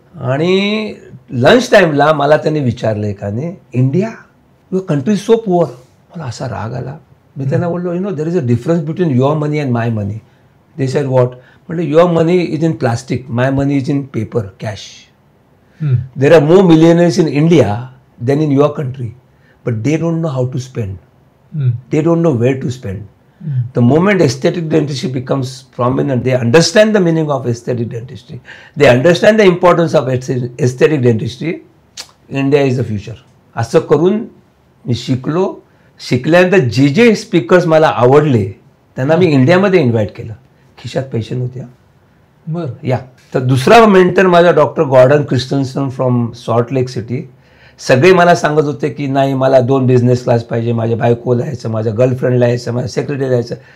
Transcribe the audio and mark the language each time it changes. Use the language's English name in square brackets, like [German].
[Marathi] आणि लंच टाईमला मला त्यांनी विचारलं एकाने, [English] India your country so poor. [Marathi] मला असा राग आला. मी त्यांना बोललो [English] There is a difference between your money and my money. They said what? [Marathi] म्हटलं [English] Your money is in plastic, my money is in paper, cash. There are more millionaires in India than in your country, but they don't know how to spend. They don't know where to spend. The moment aesthetic dentistry becomes prominent, they understand the meaning of aesthetic dentistry. They understand the importance of aesthetic dentistry. India is the future. [Marathi] असं करून मी शिकलो. शिकल्यानंतर जे speakers मला आवडले त्यांना मी इंडियामध्ये invite केलं. खिशात पैसे नव्हते. बरं. या तर दुसरा मेंटर माझा doctor Gordon क्रिस्टन्सन from salt lake city. सगळे मला सांगत होते की नाही मला 2 बिझनेस क्लास पाहिजे, माझ्या बायकोला यायचं, माझ्या गर्लफ्रेंडला यायचं, माझ्या सेक्रेटरीला यायचं.